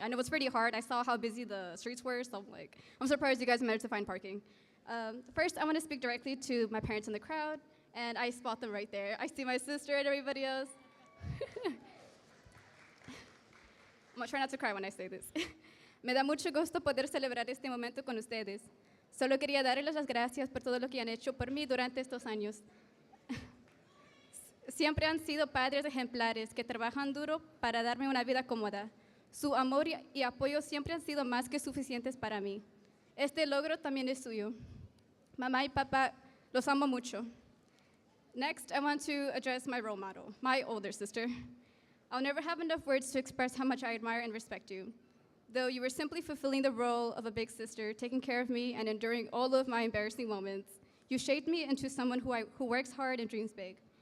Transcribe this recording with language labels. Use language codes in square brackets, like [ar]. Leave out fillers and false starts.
[en] I know it's pretty hard. I saw how busy the streets were, so I'm surprised you guys managed to find parking. First, I want to speak directly to my parents in the crowd. And I spot them right there. I see my sister and everybody else. I'm gonna try not to cry when I say this. [es] Me da mucho gusto poder celebrar este momento con ustedes. Solo quería darles las gracias por todo lo que han hecho por mí durante estos años. Siempre han sido padres ejemplares que trabajan duro para darme una vida cómoda. Su amor y apoyo siempre han sido más que suficientes para mí. Este logro también es suyo. Mamá y papá, los amo mucho. [en] Next, I want to address my role model, my older sister. I'll never have enough words to express how much I admire and respect you. Though you were simply fulfilling the role of a big sister, taking care of me and enduring all of my embarrassing moments, you shaped me into someone who works hard and dreams big.